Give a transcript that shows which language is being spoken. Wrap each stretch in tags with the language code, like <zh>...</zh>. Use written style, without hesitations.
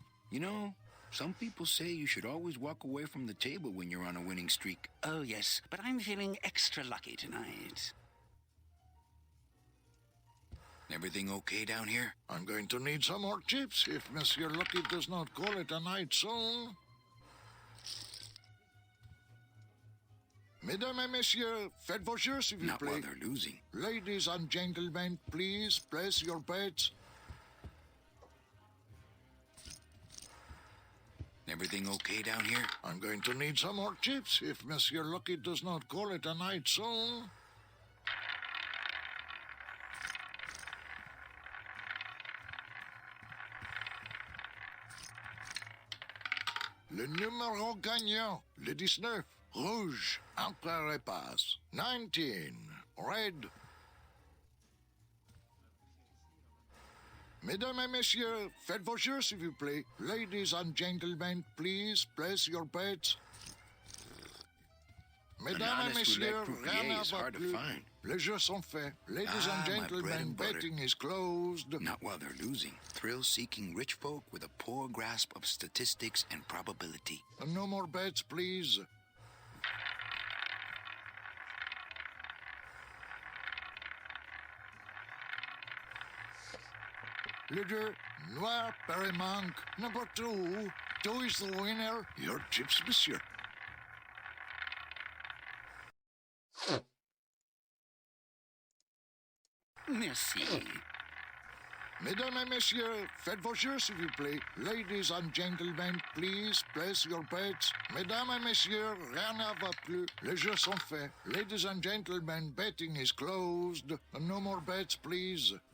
<en>You know, some people say you should always walk away from the table when you're on a winning streak. Oh, yes, but I'm feeling extra lucky tonight. Everything okay down here? I'm going to need some more chips if Monsieur Lucky does not call it a night soon.</en> <fr>Mesdames et messieurs, faites vos jeux s'il vous</fr> <en>Not while</en> <fr>plaît.</fr> <en>they're losing. Ladies and gentlemen, please place your bets. Everything okay down here? I'm going to need some more chips if Monsieur Lucky does not call it a night soon.</en> <fr>Le numéro gagnant, le 19, rouge, entre et passe.</fr> <en>19, red.</en> <fr>Mesdames et messieurs, faites vos jeux s'il vous plaît.</fr> <en>Ladies and gentlemen, please place your bets.</en> <fr>Mesdames et messieurs, rien ne va plus. Les jeux sont faits.</fr> <en>Ladies and gentlemen, betting is closed. Not while they're losing. Thrill-seeking rich folk with a poor grasp of statistics and probability. No more bets, please.</en> <fr>Le jeu noir pari manque.</fr> <en>Number 2. 2 is the winner. Your chips, monsieur.</en> <fr>Merci. Mesdames et messieurs, faites vos jeux s'il vous plaît.</fr> <en>Ladies and gentlemen, please place your bets.</en> <fr>Mesdames et messieurs, rien ne va plus. Les jeux sont faits.</fr> <en>Ladies and gentlemen, betting is closed. No more bets, please.</en>